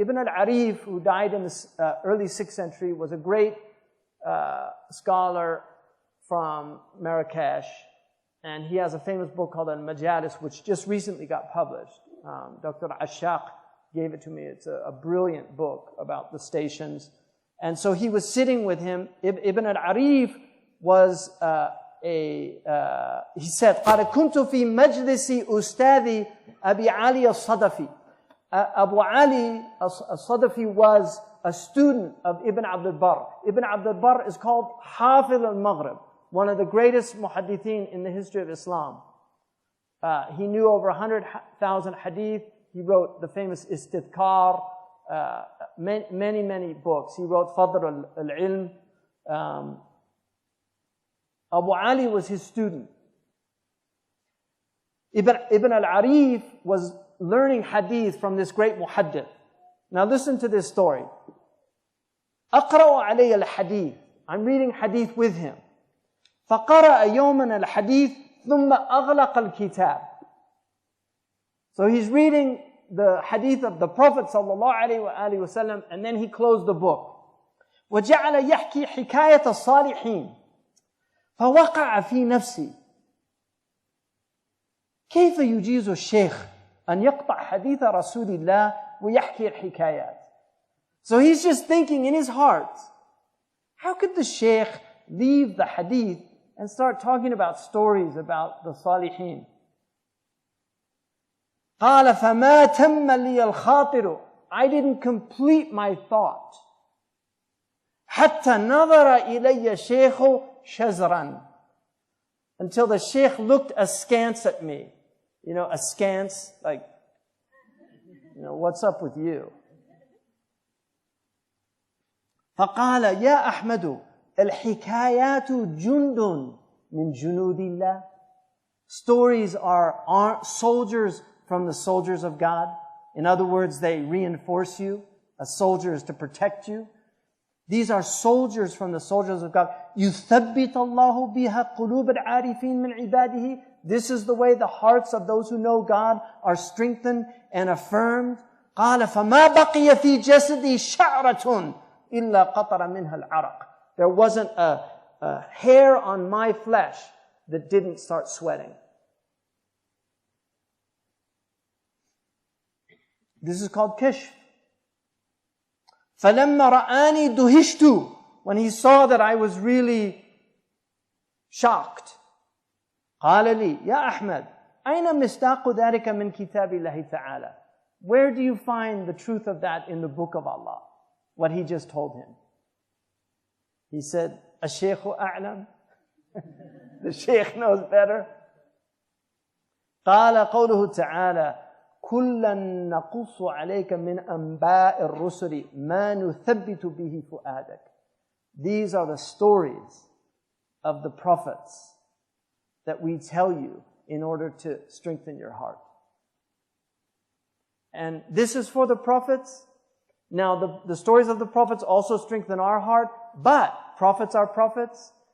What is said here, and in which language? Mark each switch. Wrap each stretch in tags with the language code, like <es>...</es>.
<en>Ibn al-Arif, who died in the early 6th century, was a great scholar from Marrakesh. And he has a famous book called Al-Majalis, which just recently got published. Dr. Ashaq gave it to me. It's a brilliant book about the stations. And so he was sitting with him.</en> <ar>Ibn al-Arif</ar> <en>was he said,</en> <ar>قال كنت في مجلس أستاذي أبي علي الصدفي.</ar> <en>Abu Ali al-Sadafi was a student of Ibn Abd al-Barr. Ibn Abd al-Barr is called Hafiz al-Maghrib, one of the greatest muhaddithin in the history of Islam. He knew over 100,000 hadith. He wrote the famous Istidkar, many books. He wrote Fadr al-Ilm. Abu Ali was his student. Ibn al-Arif was learning hadith from this great muhaddith. Now listen to this story.</en> <ar>أقرأ علي الحديث.</ar> <en>I'm reading hadith with him.</en> <ar>فقرأ يوما الحديث ثم أغلق الكتاب.</ar> <en>So he's reading the hadith of the Prophet ﷺ, and then he closed the book.</en> <ar>وجعل يحكي حكاية الصالحين. فوقع في نفسي كيف يجيز الشيخ أن يقطع حديث رسول الله ويحكي الحكايات.</ar> <en>So he's just thinking in his heart, how could the sheikh leave the hadith and start talking about stories about the salihin?</en> <ar>قال فما تم لي الخاطر.</ar> <en>I didn't complete my thought.</en> <ar>حتى نظر إلي الشيخ شزرا.</ar> <en>Until the sheikh looked askance at me. Askance, like, what's up with you?</en> <ar>فقال يا أحمد الحكايات جند من جنود الله.</ar> <en>Stories are soldiers from the soldiers of God. In other words, they reinforce you. A soldier is to protect you. These are soldiers from the soldiers of God.</en> <ar>يُثَبِّتَ اللَّهُ بِهَا قُلُوبَ الْعَارِفِينَ مِنْ عِبَادِهِ.</ar> <en>This is the way the hearts of those who know God are strengthened and affirmed.</en> <ar>قال فما بقي في جسدي شعرة إلا قطر منها العرق.</ar> <en>There wasn't a hair on my flesh that didn't start sweating. This is called kishf.</en> <ar>فلما رآني دهشت.</ar> <en>When he saw that I was really shocked.</en> <ar>قال لي يا أحمد أين مصداق ذلك من كتاب الله تعالى.</ar> <en>Where do you find the truth of that in the book of Allah? What he just told him. He said,</en> <ar>الشيخ أعلم.</ar> <en>The Shaykh knows better.</en> <ar>قال قوله تعالى كلا نقص عليك من أنباء الرسل ما نثبت به فؤادك.</ar> <en>These are the stories of the prophets that we tell you in order to strengthen your heart. And this is for the prophets. Now, the stories of the prophets also strengthen our heart, but prophets are prophets.</en>